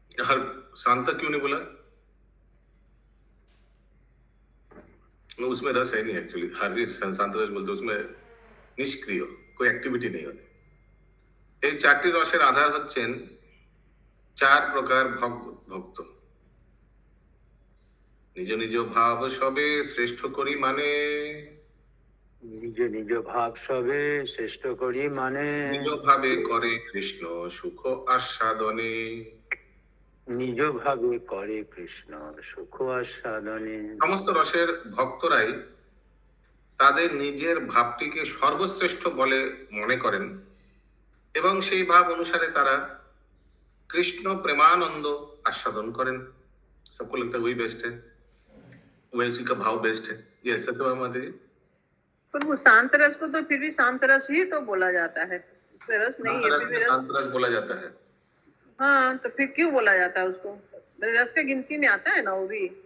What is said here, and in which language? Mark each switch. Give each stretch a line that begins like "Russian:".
Hindi: আর शांता क्यों नहीं बोला? उसमें रस है नहीं एक्चुअली। हर शांत रस बोलते उसमें निष्क्रिय कोई एक्टिविटी नहीं होती।
Bangla: এই চারটি রসের আধার হচ্ছেন চার প্রকার ভক্ত। নিজ নিজ ভাব সবে শ্রেষ্ঠ করি মানে, নিজ নিজ ভাব সবে শ্রেষ্ঠ করি মানে, নিজ ভাবে করে কৃষ্ণ সুখ আস্বাদনে। নিজ ভাবে করে কৃষ্ণ সুখ আস্বাদনে। সমস্ত রসের ভক্তরাই তাদের নিজের ভাবটিকে সর্বশ্রেষ্ঠ বলে মনে করেন এবং সেই ভাব অনুসারে তারা কৃষ্ণ প্রেমানন্দ আস্বাদন করেন।
Hindi: सबको लगता है वही बेस्ट है, वही उसी का भाव बेस्ट है। ये ऐसा तो माता जी। पर वो शांत रस को तो फिर भी शांत रस ही तो बोला जाता है, रस नहीं है फिर भी रस। शांत रस बोला जाता है। हाँ, तो फिर क्यों बोला जाता है उसको? रस के गिनती में आता है ना वो भी।